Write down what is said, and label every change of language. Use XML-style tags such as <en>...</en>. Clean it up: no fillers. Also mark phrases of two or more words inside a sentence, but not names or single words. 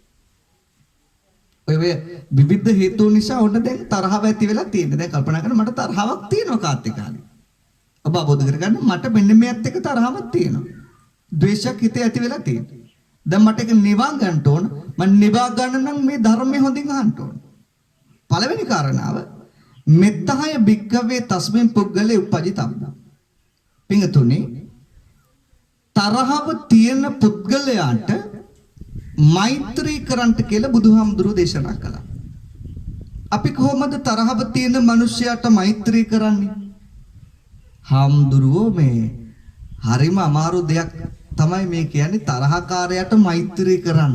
<si>ඔය විවිධ හේතු නිසා ඔන්න දැන් තරහව ඇති වෙලා තියෙනවා. දැන් කල්පනා කරන්න මට තරහවක් තියෙනවා කාත් එක්ක හරි. ඔබ අවබෝධ කරගන්න මට මෙන්න මේත් එක්ක තරහවක් තියෙනවා. ද්වේෂයක් හිතේ ඇති වෙලා තියෙනවා. දැන් මට ඒක නිවා ගන්න ඕන. මම නිවා ගන්න නම් මේ ධර්මය හොඳින් අහන්න ඕන. පළවෙනි කාරණාව</si> <pi>මෙත්තහය භික්කවේ තස්මින් පුද්ගලේ උපජිතබ්බ.</pi> <si>පින්තුනි තරහව තියෙන පුද්ගලයාට මෛත්‍රී කරන්ට කියලා බුදුහාමුදුරුවෝ දේශනා කළා. අපි කොහොමද තරහව තියෙන මිනිසයාට මෛත්‍රී කරන්නේ? හාමුදුරුවෝ මේ හරිම අමාරු දෙයක් තමයි මේ කියන්නේ තරහකාරයාට මෛත්‍රී කරන්න.</si>